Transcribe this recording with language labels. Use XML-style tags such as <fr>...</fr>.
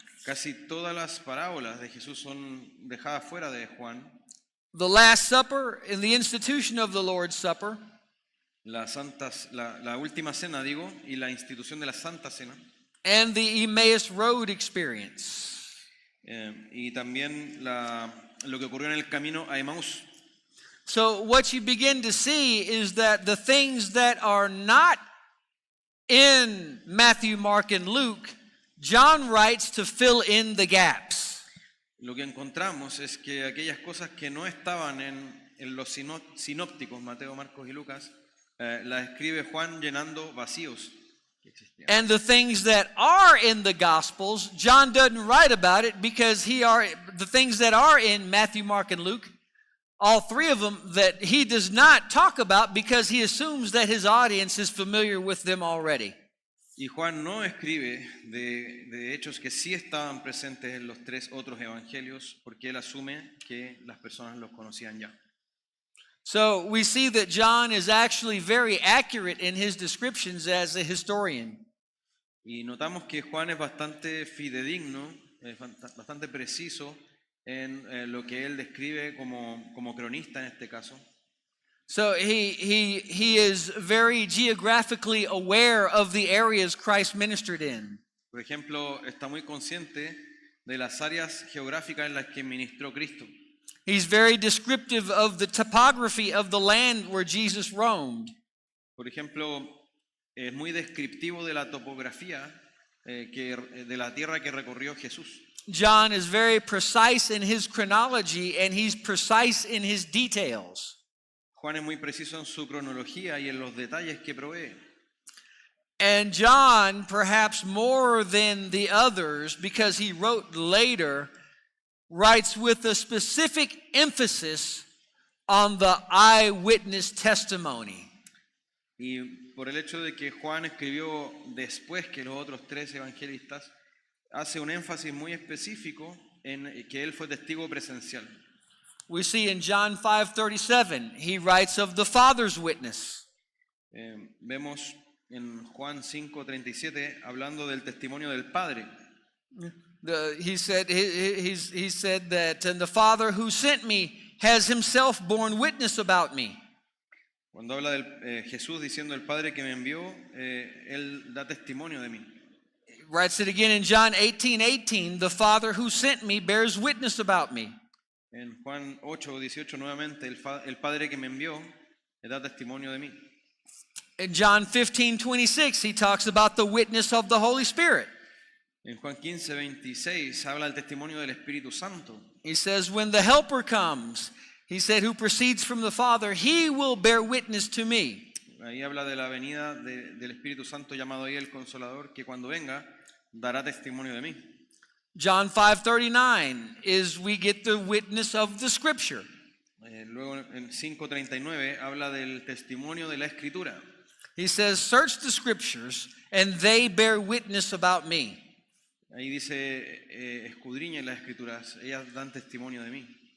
<es>Casi todas las parábolas de Jesús son dejadas fuera de Juan.</es> <en>The Last Supper and the institution of the Lord's Supper.</en> <es>La última cena, digo, y la institución de la Santa Cena.</es> <en>And the Emmaus Road experience.</en> <es>Y también lo que ocurrió en el camino a Emaús.</es> <en>So what you begin to see is that the things that are not in Matthew, Mark, and Luke, John writes to fill in the gaps.</en> <es>Lo que encontramos es que aquellas cosas que no estaban en los sinópticos, Mateo, Marcos y Lucas, las escribe Juan llenando vacíos que existían.</es> <en>And the things that are in the Gospels, John doesn't write about it because the things that are in Matthew, Mark, and Luke, all three of them, that he does not talk about because he assumes that his audience is familiar with them already.</en> <es>Y Juan no escribe de hechos que sí estaban presentes en los tres otros evangelios porque él asume que las personas los conocían ya.</es> <en>So we see that John is actually very accurate in his descriptions as a historian.</en> <es>Y notamos que Juan es bastante fidedigno, bastante preciso en lo que él describe como cronista en este caso.</es> <en>So he is very geographically aware of the areas Christ ministered in.</en> <es>Por ejemplo, está muy consciente de las áreas geográficas en las que ministró Cristo.</es> <en>He's very descriptive of the topography of the land where Jesus roamed.</en> <es>Por ejemplo, es muy descriptivo de la topografía de la tierra que recorrió Jesús.</es> <en>John is very precise in his chronology and he's precise in his details.</en> <es>Juan es muy preciso en su cronología y en los detalles que provee.</es> <en>And John, perhaps more than the others, because he wrote later, writes with a specific emphasis on the eyewitness testimony.</en> <es>Y por el hecho de que Juan escribió después que los otros tres evangelistas, hace un énfasis muy específico en que él fue testigo presencial.</es> <en>We see in John 5:37, he writes of the Father's witness.</en> <es>Vemos en Juan 5:37 hablando del testimonio del Padre.</es> <en>He said that, and the Father who sent me, has himself borne witness about me.</en> <es>Cuando habla de Jesús diciendo el Padre que me envió, Él da testimonio de mí.</es> <en>Writes it again in John 18:18, the Father who sent me bears witness about me.</en> <es>En Juan 8:18 nuevamente, el Padre que me envió da testimonio de mí.</es> <en>In John 15:26, he talks about the witness of the Holy Spirit.</en> <es>En Juan 15:26 habla del testimonio del Espíritu Santo.</es> <en>He says, when the Helper comes, he said, who proceeds from the Father, he will bear witness to me.</en> <es>Ahí habla de la venida del Espíritu Santo llamado ahí el Consolador, que cuando venga dará testimonio de mí.</es> <en>John 5:39 is we get the witness of the Scripture.</en> <es>Luego en 5:39 habla del testimonio de la Escritura.</es> <en>He says, search the Scriptures, and they bear witness about me.</en> <es>Ahí dice, escudriñen las Escrituras, ellas dan testimonio de mí.</es>